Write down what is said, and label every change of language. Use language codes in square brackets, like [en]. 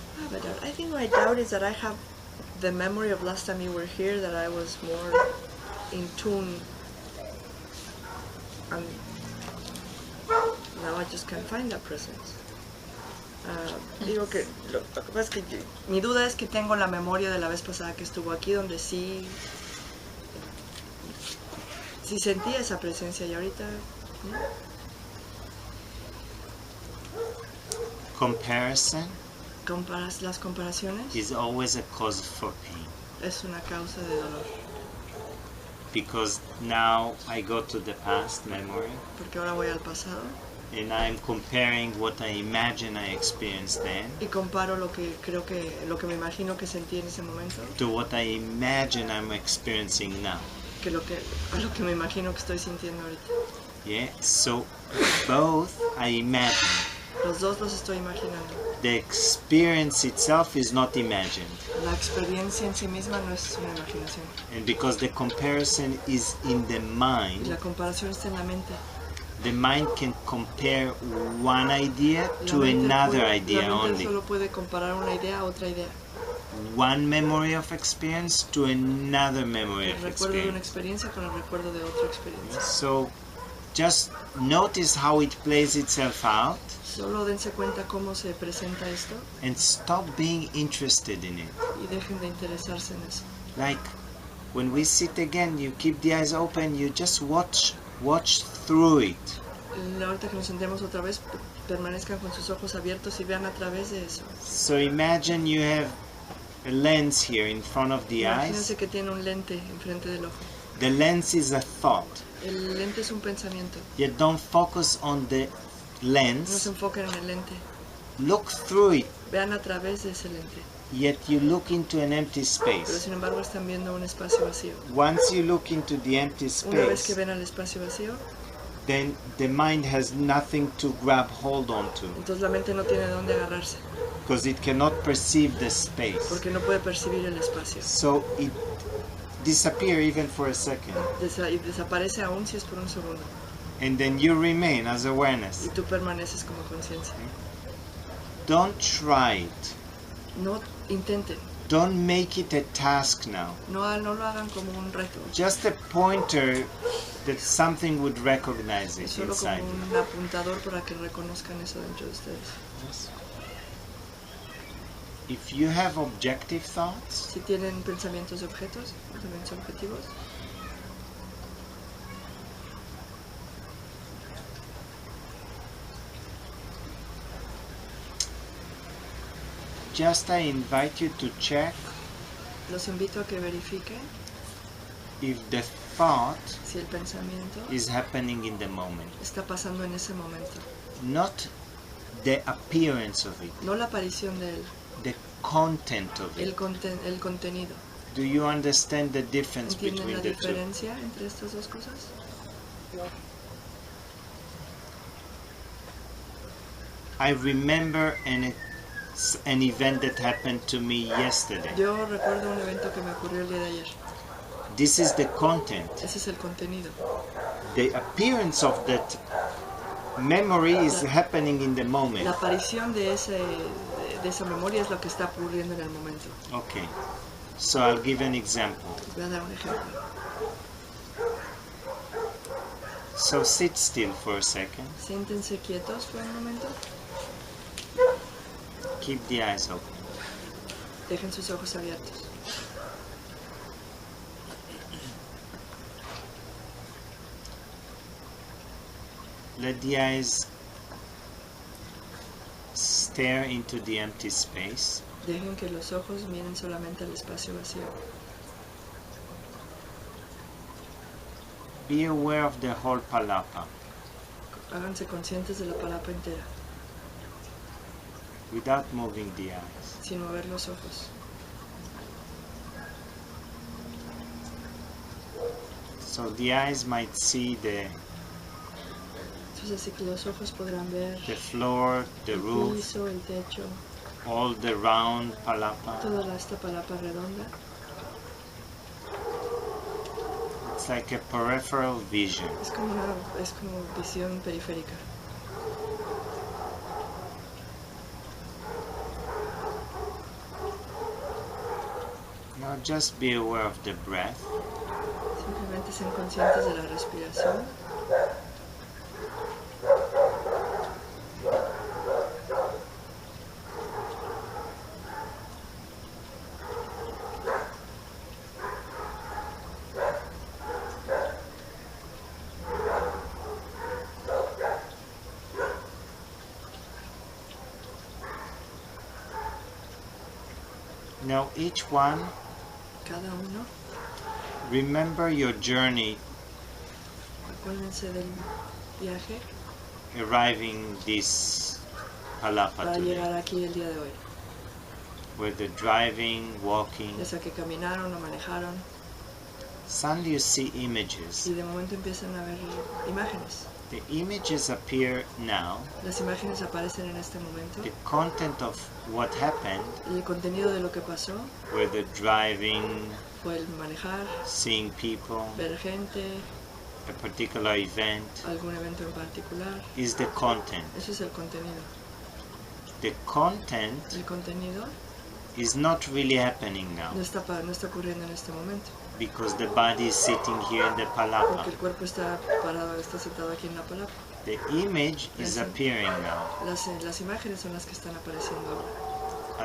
[en] But I think my doubt is that I have the memory of last time you were here, that I was more in tune, and now I just can't find that presence. [es] Digo que lo que pasa es que mi duda es que tengo la memoria de la vez pasada que estuvo aquí, donde sí sentía esa presencia, y ahorita ¿no? [en] Comparison [es] Las comparaciones [en] is always a cause for pain. [es] es una causa de dolor, [en] Because now I go to the past memory [es] porque ahora voy al pasado [en] and I'm comparing what I imagine I experienced then [es] y comparo lo que me imagino que sentí en ese momento [en] to what I imagine I'm experiencing now. [es] a lo que me imagino que estoy sintiendo ahorita. [en] Yeah, so both I imagine. [es] Los dos los estoy imaginando. [en] The experience itself is not imagined. [es] La experiencia en sí misma no es una imaginación. [en] And because the comparison is in the [es] Y [en] mind, [es] la comparación está en la mente. [en] the mind can compare one idea [es] La [en] to [es] mente [en] another [es] la [en] idea [es] mente [en] only. [es] solo puede comparar una idea a otra idea. [en] One memory of experience to another memory [es] El [en] of [es] recuerdo de una experiencia con el recuerdo de otra experiencia. [en] So just notice how it plays itself out [es] Solo dense cuenta cómo se presenta esto [en] and stop being interested in it. [es] y dejen de interesarse en eso. [en] Like when we sit again, you keep the eyes open, you just watch through it. [es] Ahorita que nos sentemos otra vez, permanezcan con sus ojos abiertos y vean a través de eso. [en] So imagine you have a lens here in front of the eyes. [es] Imagínense que tiene un lente enfrente del ojo. [en] The lens is a thought. [es] El lente es un pensamiento. [en] Yet don't focus on the [es] No [en] lens. [es] se enfoquen en el lente. [en] Look through it. [es] Vean a través de ese lente. [en] Yet you look into an empty [es] Pero [en] space. [es] sin embargo están viendo un espacio vacío. [en] Once you look into the empty [es] Una vez que [en] space, [es] ven al espacio vacío, [en] then the mind has nothing to grab hold on to, [es] entonces la mente no tiene dónde agarrarse, [en] because it cannot perceive the space. [es] porque no puede percibir el espacio. [en] So it disappears even for a second. [es] Y desaparece aún si es por un segundo. [en] And then you remain as awareness. [es] Y tú permaneces como conciencia. [en] Don't try it. [es] No intenten. [en] Don't make it a task now. [es] No lo hagan como un reto. [en] Just a pointer that something would recognize [es] Es [en] it [es] solo como [en] inside you. [es] un apuntador para que reconozcan eso dentro de ustedes. [en] Yes. If you have objective thoughts, [es] Si tienen pensamientos de objetos, pensamientos objetivos, [en] just I invite you to check [es] los invito a que verifiquen [en] if the thought [es] si el pensamiento [en] is happening in the moment, [es] está pasando en ese momento. [en] not the appearance of it, [es] No la aparición de él, [en] the content of [es] el [en] it. [es] contenido. [en] Do you understand the difference [es] ¿Entienden [en] between [es] la [en] the two? [es] diferencia entre estas dos cosas? [en] I remember an event that happened to me yesterday. [es] Yo recuerdo un evento que me ocurrió el día de ayer. [en] This is the content. [es] Ese es el contenido. [en] The appearance of that memory is happening in the [es] La [en] moment. [es] aparición de esa memoria es lo que está ocurriendo en el momento. [en] Okay, so I'll give an example. [es] Voy a dar un ejemplo. [en] So sit still for a second. [es] Siéntense quietos por un momento. [en] Keep the eyes open. [es] Dejen sus ojos abiertos. [en] Let the eyes stare into the empty space. [es] Dejen que los ojos miren solamente al espacio vacío. [en] Be aware of the whole palapa [es] Háganse conscientes de la palapa entera, [en] without moving the eyes. [es] sin mover los ojos. [en] So the eyes might see [es] Entonces así que los ojos podrán ver [en] the floor, the [es] el [en] roof, [es] piso, el techo, [en] all the round palapa. [es] toda esta palapa redonda. [en] It's like a peripheral vision. [es] Es como visión periférica. [en] Now just be aware of the breath. [es] Simplemente sean conscientes de la respiración. [en] Now each one, [es] Cada uno, [en] remember your journey [es] acuérdense del viaje [en] arriving this palapa [es] para [en] today. [es] llegar aquí el día de hoy. [en] Whether driving, walking, [es] Ya sea que caminaron o manejaron [en] suddenly you see images. [es] y de momento empiezan a ver imágenes. [en] The images appear now. [es] Las imágenes aparecen en este momento. [en] The content of what happened, [es] El contenido de lo que pasó [en] whether driving, [es] fue el manejar, [en] seeing people, [es] ver gente, [en] a particular event, [es] algún evento en particular. [en] is the content. [es] Eso es el contenido. [en] The content [es] El contenido [en] is not really happening now [es] no está ocurriendo en este momento, [en] because the body is sitting here in the palapa. [es] porque el cuerpo está parado, está sentado aquí en la palapa. [en] The image is Yes. appearing now [es] Las imágenes son las que están apareciendo ahora,